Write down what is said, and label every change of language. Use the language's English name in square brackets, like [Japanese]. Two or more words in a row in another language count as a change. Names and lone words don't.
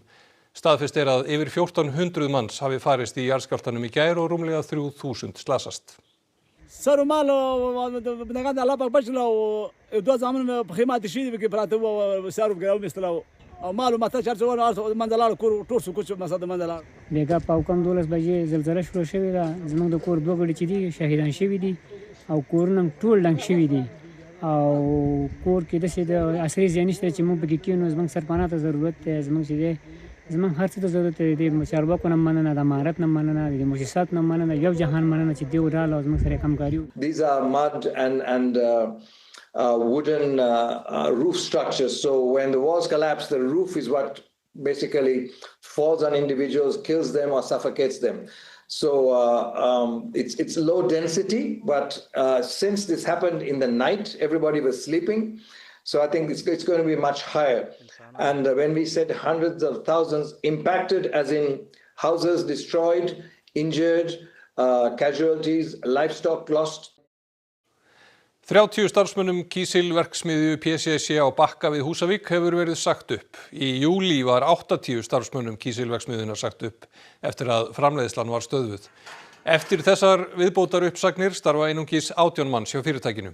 [Icelandic] Staðfest að yfir 1400 manns hafi farist í jarðskjálftanum í gær og rúmlega 3000 slasast. [Pashto] Lega په کم 12 بجې زلزله شروع شوې ده زموږ د کور دوه ګړي چې دي شهیدان شوي دي او کورونه ټول ډنګ شوي دي او کور کې داسې د عصري ځای نشته چې موږ پکې کېنو زموږ سرپناه ته ضرورت دی زموږ چې دی زموږ هر څه ته ضرورت دی د چارواکو نه مننه د امارت نه مننه د مؤسساتو نه مننه یو جهان مننه چې دوی وډاله او زموږ سره همکاري وکړي. [English] These are mud and wooden roof structures. So when the walls collapse, the roof is what basically falls on individuals, kills them or suffocates them. So it's low density, but since this happened in the night, everybody was sleeping. So I think it's going to be much higher. And when we said hundreds of thousands impacted, as in houses destroyed, injured, casualties, livestock lost. [Icelandic] 30 starfsmönnum kísilverksmiðju PCC á Bakka við Húsavík hefur verið sagt upp. Í júlí var 80 starfsmönnum kísilverksmiðjunnar sagt upp eftir að framleiðslan var stöðvuð. Eftir þessar viðbótar uppsagnir starfa einungis 18 manns hjá fyrirtækinu.